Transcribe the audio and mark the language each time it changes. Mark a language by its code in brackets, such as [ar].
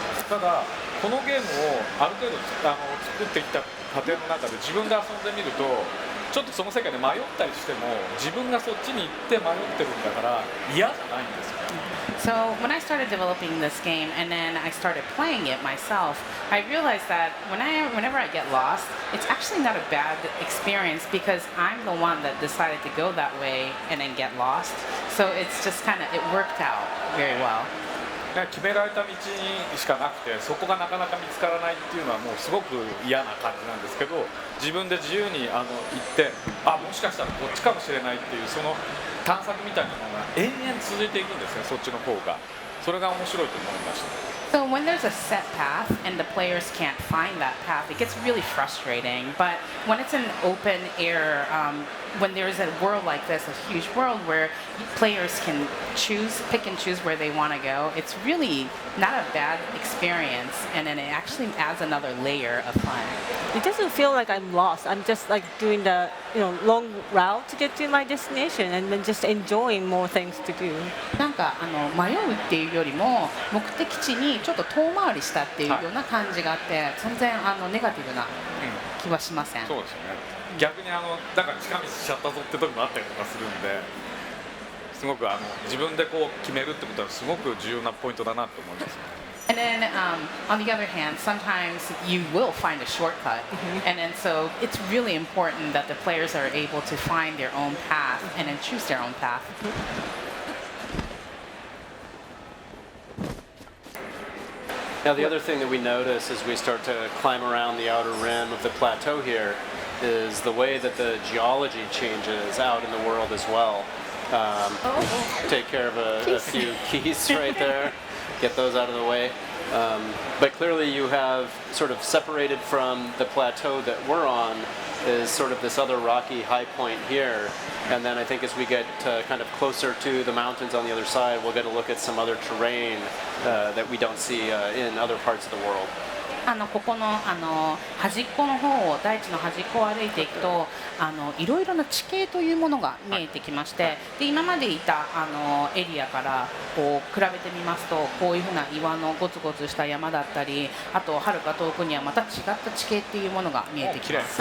[ja] ただこのゲームをある程度作ってきた過程の中で自分で遊んでみるとちょっとその世界で迷ったりしても自分がそっちに行って迷ってるんだから嫌じゃないんですよ。 [en] So when I started developing this game and then I started playing it myself, I realized that whenever I get lost, it's actually not a bad experience because I'm the one that decided to go that way and then get lost. So it's just it worked out very well. [ja] 決められた道にしかなくてそこがなかなか見つからないっていうのはもうすごく嫌な感じなんですけど、自分で自由に行ってもしかしたらこっちかもしれないっていうその探索みたいなのが延々続いていくんですね、そっちの方が。それが面白いと思いました。 [en] So when there's a set path and the players can't find that path, it gets really frustrating. But when it's an open air, when there's a world like this, a huge world where players can pick and choose where they want to go, it's really not a bad experience. And then it actually adds another layer of fun. It doesn't feel like I'm lost. I'm just like doing the long route to get to my destination and then just enjoying more things to do. [ja] なんか迷うっていうよりも目的地にちょっと遠回りしたっていうような感じがあって、全然ネガティブな気はしません。そうですよね。逆になんか近道しちゃったぞって時もあったりとかするんで、すごく自分でこう決めるってことはすごく重要なポイントだなと思いますね。 [en] And then on the other hand, sometimes you will find a shortcut. And then so it's really important that the players are able to find their own path and then choose their own path. Now the other thing that we notice as we start to climb around the outer rim of the plateau here is the way that the geology changes out in the world as well. Take care of a few keys right there. Get those out of the way. But clearly you have sort of separated from the plateau that we're on is sort of this other rocky high point here. And then I think as we get kind of closer to the mountains on the other side, we'll get a look at some other terrain that we don't see in other parts of the world. [ja] ここの端っこの方を大地の端っこを歩いていくといろいろな地形というものが見えてきまして、で今までいたエリアからこう比べてみますと、こういうふうな岩のゴツゴツした山だったり、あと遥か遠くにはまた違った地形っていうものが見えてきます。